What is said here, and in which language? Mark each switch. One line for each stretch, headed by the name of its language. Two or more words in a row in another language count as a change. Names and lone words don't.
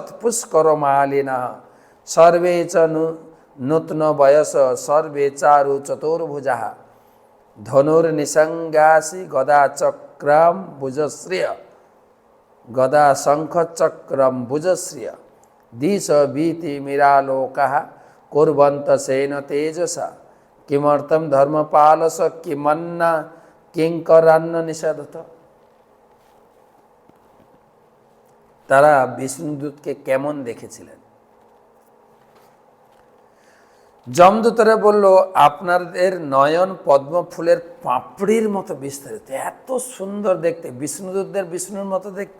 Sanskrit: পুষ্কর মালিনা সর্বে চ নূতন বয়স সর্বে চারু চতুর্ভুজা ধনুর্নিসঙ্গাসি গদা চক্রম ভুজশ্রিয় গদা শঙ্খ চক্রম ভুজশ্রিয় দিশ ভীতি মিরালোকা কুর্বন্ত সেন তেজসা কিমर्थम ধর্মপালস কিমন্ন কিঙ্করান্ন নিষেধত।
Bangla: তারা বিষ্ণুদূতকে কেমন দেখেছিলেন? যমদূতরা বলল, আপনাদের নয়ন পদ্ম ফুলের পাপড়ির মতো বিস্তারিত, এত সুন্দর দেখতে, বিষ্ণুদূতদের বিষ্ণুর মতো দেখতে।